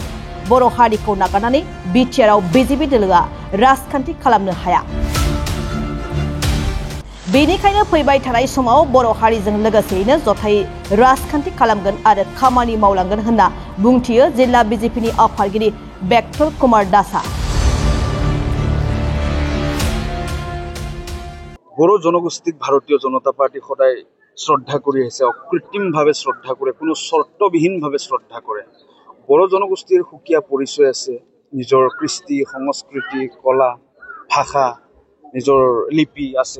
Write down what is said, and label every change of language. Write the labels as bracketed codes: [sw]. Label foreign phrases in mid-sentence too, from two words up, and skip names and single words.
[brx] बर' हारिखौ नागारनानै बिटिआरआव बीजेपी दोलोआ राजखान्थि खालामनो हाया। बेनिखायनो फैबाय थानाय समाव बर' हारिजों लोगोसेयैनो जथायै राजखान्थि खालामगोन आरो खामानि मावलांगोन होनना बुंथियो जिल्ला बीजेपीनि आफादगिरि बेक्टल कुमार दासआ। [as] বড়ো জনগোষ্ঠীক ভাৰতীয় জনতা পাৰ্টি সদায় শ্ৰদ্ধা কৰি আহিছে, অকৃত্ৰিমভাৱে শ্ৰদ্ধা কৰে, কোনো চৰ্তবিহীনভাৱে শ্ৰদ্ধা কৰে। বড়ো জনগোষ্ঠীৰ সুকীয়া পৰিচয় আছে, নিজৰ কৃষ্টি, সংস্কৃতি, কলা, ভাষা, নিজৰ লিপি আছে।